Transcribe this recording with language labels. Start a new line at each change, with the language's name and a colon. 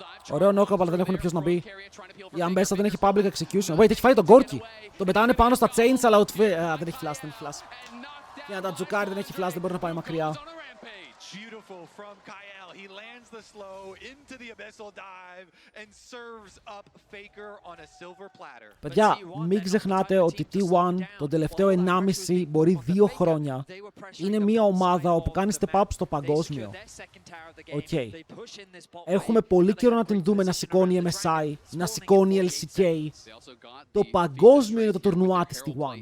Greek: Ωραίο knock-up, αλλά δεν έχουν ποιος να μπει. Η Αμπέσα δεν έχει public execution. Wait, έχει φάει τον Gorky. Τον πετάνε πάνω στα chains, αλλά δεν έχει flash, δεν έχει flash. Για να τα τζουκάρει, δεν έχει flash, δεν μπορεί να πάει μακριά.
English: Beautiful from Kyle. He lands the slow into the abyssal dive and serves up Faker on a silver platter.
Greek: Παιδιά, μην ξεχνάτε ότι T1 τον τελευταίο 1,5 μπορεί 2 χρόνια είναι μια ομάδα όπου κάνει step up στο παγκόσμιο. Okay. Έχουμε πολύ καιρό να την δούμε να σηκώνει MSI, να σηκώνει LCK. Το παγκόσμιο είναι το τουρνουά της T1.